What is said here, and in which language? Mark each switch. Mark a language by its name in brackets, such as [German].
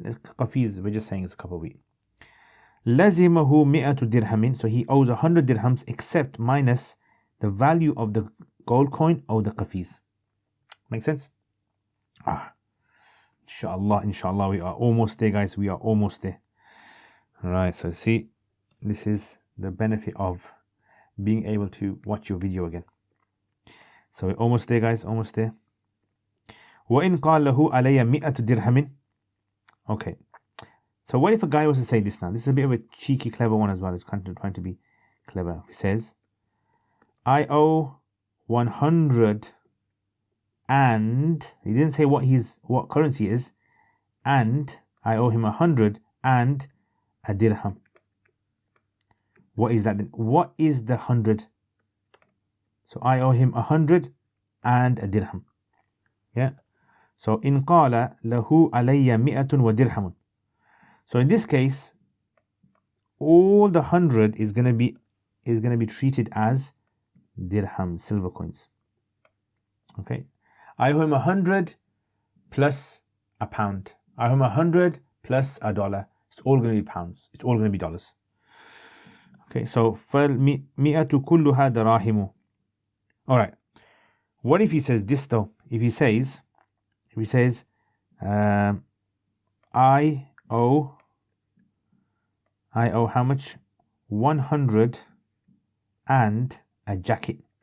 [English] قَفِيز, we're just saying it's a cup of wheat. [Arabic] لَزِمَهُ مِئَةُ [English] dirhamin, so he owes 100 dirhams except minus the value of the gold coin or the قَفِيز. Make sense? Inshallah, we are almost there, guys. We are almost there. Alright, so see, this is the benefit of being able to watch your video again. So we're almost there, guys, almost there. [Arabic] وَإِن قَالَ لَهُ عَلَيَّ مِئَةُ dirhamin. [English] Okay. So what if a guy was to say this now? This is a bit of a cheeky, clever one as well. It's kind of trying to be clever. He says, I owe 100 and, he didn't say what currency is, and I owe him 100 and a dirham. What is that then? What is the 100? So I owe him 100 and a dirham. Yeah. [Arabic] So in qala lahu alayya mi'atun wa dirhamun. [English] So in this case, all the 100 is going to be treated as dirham, silver coins. Okay. I owe him 100 plus a pound. I owe him 100 plus a dollar. It's all going to be pounds. It's all going to be dollars. [Arabic] Okay, so فَالْمِئَةُ كُلُّهَا دَرَاهِمُ. [English] Alright. What if he says this though? If he says, I owe how much? 100 and a jacket.